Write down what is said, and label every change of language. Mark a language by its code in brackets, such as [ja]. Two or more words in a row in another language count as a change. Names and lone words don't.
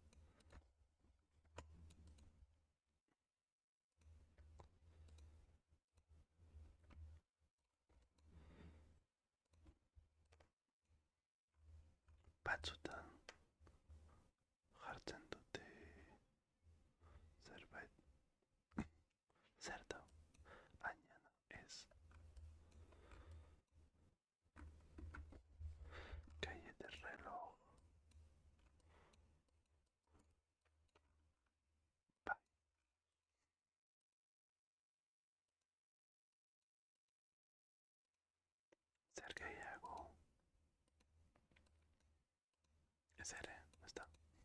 [eu] Batzutan jartzen dute zerbait, zer da, añana ez. [es] Calle del reloj. [eu] Bai, zer gehiago. Ez ere, ez da.